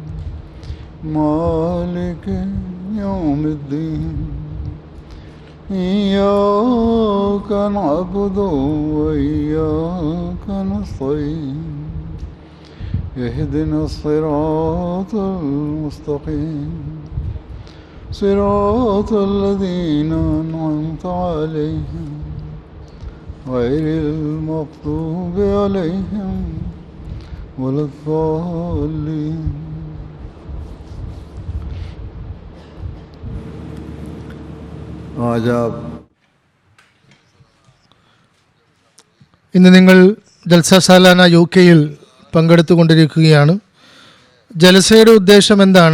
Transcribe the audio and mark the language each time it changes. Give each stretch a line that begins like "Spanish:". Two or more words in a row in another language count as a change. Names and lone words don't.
Arabic: مالك يوم الدين إياك نعبد وإياك نستعين اهدنا الصراط المستقيم صراط الذين أنعمت عليهم غير المغضوب عليهم ولا الضالين.
Urdu: آج آپ
Malayalam: ഇന്ന് നിങ്ങൾ
Urdu: جلسہ سالانہ
Malayalam: UK-യിൽ പങ്കെടുത്തുകൊണ്ടിരിക്കുകയാണ്. ജലസയുടെ ഉദ്ദേശം എന്താണ്?